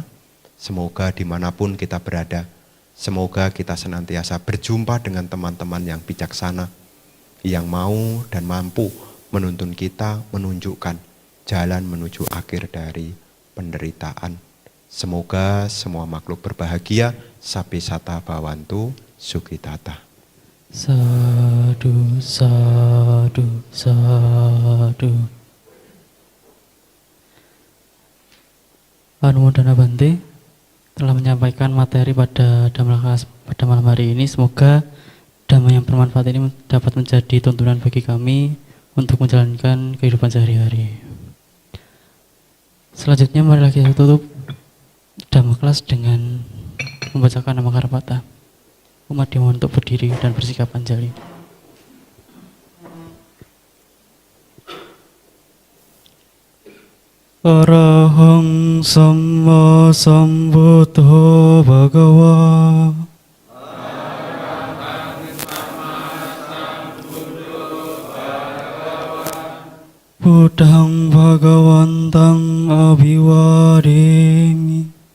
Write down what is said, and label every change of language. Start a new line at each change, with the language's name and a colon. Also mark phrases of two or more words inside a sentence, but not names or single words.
Indonesian: Semoga dimanapun kita berada, semoga kita senantiasa berjumpa dengan teman-teman yang bijaksana, yang mau dan mampu menuntun kita, menunjukkan jalan menuju akhir dari penderitaan Semoga semua makhluk berbahagia,
Pali: sapi sata bawantu, sukitata. Sadu, sadu, sadu.
Indonesian: Anumodana Bante telah menyampaikan materi pada Dhamma pada malam hari ini. Semoga Dhamma yang bermanfaat ini dapat menjadi tuntunan bagi kami untuk menjalankan kehidupan sehari-hari. Selanjutnya marilah kita tutup Dhamma kelas dengan membacakan nama Karapata. Umat dimohon untuk berdiri dan bersikap anjali.
Pali: Arahang Samma Sambuddho Bhagava. Buddhang Bhagawantang Abhiwademi.